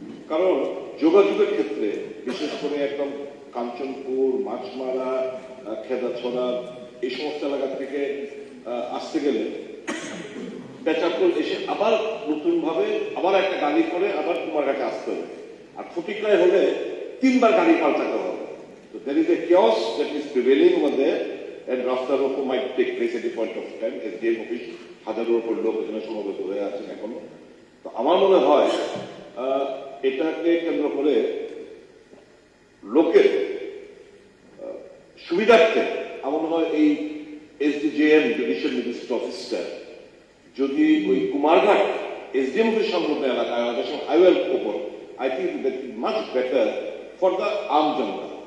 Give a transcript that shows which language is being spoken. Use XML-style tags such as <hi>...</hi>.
<bn>কারণ যোগাযোগের ক্ষেত্রে বিশেষ করে একদম কাঞ্চনপুর, মাছমারা, খেদাছড়া এই সমস্ত এলাকা থেকে আসতে গেলে পেচারকোল এসে আবার নতুন ভাবে আবার একটা গাড়ি করে আবার কুমারঘাটে আসতে হবে। আর ফটিকরায় হলে 3বার গাড়ি পাল্টাতে হবে।</bn> <en>তো there is a chaos that is prevailing over there and</en> <hi>রাস্তা রোকো</hi> <en>might take place at a point of time.</en> <bn>SDM office হাজারের উপর লোক এখানে সমবেত হয়ে আছেন এখনো। তো আমার মনে হয় এটাকে কেন্দ্র করে লোকের সুবিধার্থে আমার মনে হয় এই এসডিজেএম জুডিশিয়াল ম্যাজিস্ট্রেট অফিসটা যদি ওই কুমারঘাট এসডিএম অফিস সংলগ্ন এলাকায় হাইওয়ের উপর,</bn> <en>I think that is much better for the</en> <bn>um Janata.</bn>